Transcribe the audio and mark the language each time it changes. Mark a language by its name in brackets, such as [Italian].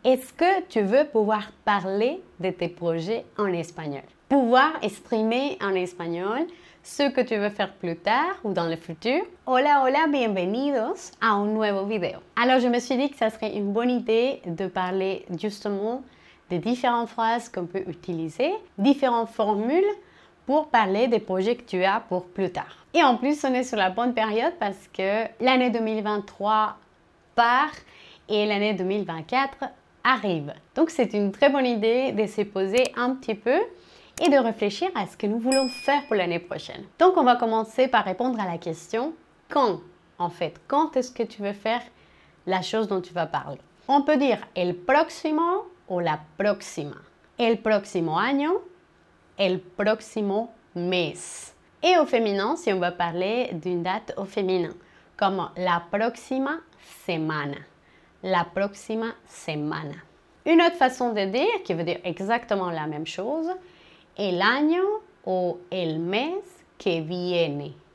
[French] Est-ce que tu veux pouvoir parler de tes projets en espagnol? Pouvoir exprimer en espagnol ce que tu veux faire plus tard ou dans le futur. [Spanish] Hola, hola, bienvenidos a un nuevo video. [French] Alors, je me suis dit que ça serait une bonne idée de parler justement des différentes phrases qu'on peut utiliser, différentes formules pour parler des projets que tu as pour plus tard. Et en plus, on est sur la bonne période parce que l'année 2023 part et l'année 2024 arrive. Donc, c'est une très bonne idée de se poser un petit peu et de réfléchir à ce que nous voulons faire pour l'année prochaine. Donc, on va commencer par répondre à la question « Quand ?» En fait, quand est-ce que tu veux faire la chose dont tu vas parler? On peut dire « [Spanish] el próximo [French] » ou « [Spanish] la próxima ». El próximo año, el próximo mes. [French] Et au féminin, si on va parler d'une date au féminin, comme « [Spanish] la próxima semana ». La próxima semana. [French] Une autre façon de dire, qui veut dire exactement la même chose, [Spanish] el año o el mes que viene.